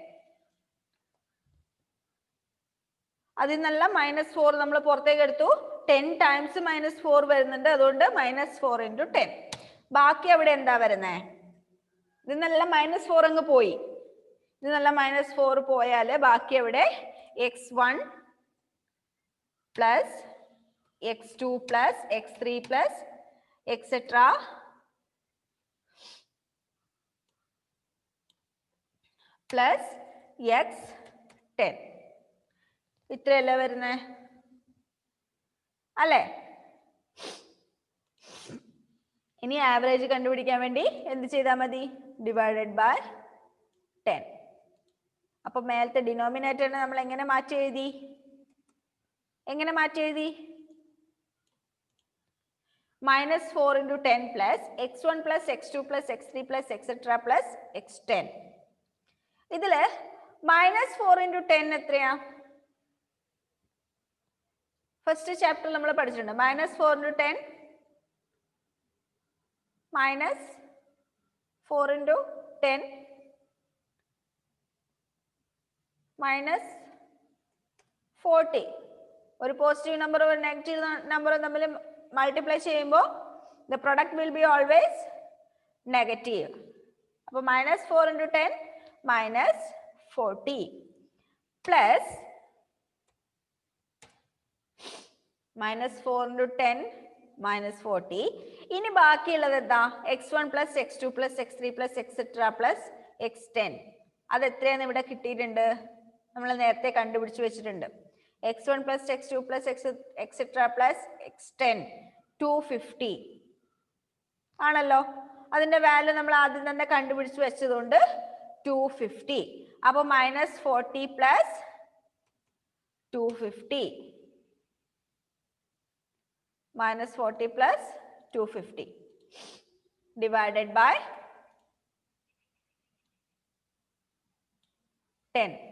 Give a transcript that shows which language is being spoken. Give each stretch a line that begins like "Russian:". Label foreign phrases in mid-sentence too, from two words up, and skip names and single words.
Malayalam: അതിൽ നിന്നല്ല -4 നമ്മൾ പുറത്തേക്ക് എടുത്തു. 10 times -4 വരുന്നുണ്ട്. അതുകൊണ്ട് -4 into 10. ബാക്കി അവിടെ എന്താ വരുന്നേ? ഇതിൽ നിന്നെല്ലാം -4 അങ്ങ് പോയി. ഇതിൽ നിന്നെല്ലാം -4 പോയാല് ബാക്കി അവിടെ
English: x1 plus x2 plus x3 plus etc. plus x10.
Malayalam: ഇത്രയല്ലേ വരുന്നേ? അല്ലേ? ഇനി ആവറേജ് കണ്ടുപിടിക്കാൻ വേണ്ടി എന്ത് ചെയ്താൽ മതി?
English: divided by 10.
Malayalam: അപ്പൊ മേലത്തെ ഡിനോമിനേറ്ററിനെ നമ്മൾ എങ്ങനെ മാറ്റി എഴുതി?
English: -4 into 10 plus x1 plus x2 plus x3 plus etc. plus x10.
Malayalam: ഇതില് -4 into 10 എത്രയാ? ഫസ്റ്റ് ചാപ്റ്ററിൽ നമ്മൾ പഠിച്ചിട്ടുണ്ട്.
English: -4 into 10 -4 into 10 -40.
Malayalam: ഒരു പോസിറ്റീവ് നമ്പർ ഒരു നെഗറ്റീവ് നമ്പർ തമ്മിൽ മൾട്ടിപ്ലൈ ചെയ്യുമ്പോൾ
English: the product will be always negative. അപ്പൊ -4 into 10 -40 plus -4 into 10 -40.
Malayalam: ഇനി ബാക്കിയുള്ളത് എന്താ?
English: x1 plus x2 plus x3 plus etc. plus x10.
Malayalam: അത് എത്രയാന്ന് ഇവിടെ കിട്ടിയിട്ടുണ്ട്. നമ്മൾ നേരത്തെ കണ്ടുപിടിച്ച് വെച്ചിട്ടുണ്ട്.
English: x1 plus x2 plus etc. plus x10 250 ആണല്ലോ.
Malayalam: അതിന്റെ വാല്യൂ നമ്മൾ ആദ്യം തന്നെ കണ്ടുപിടിച്ച് വെച്ചതുകൊണ്ട് 250.
English: അപ്പൊ -40 plus 250 -40 plus 250 divided by 10.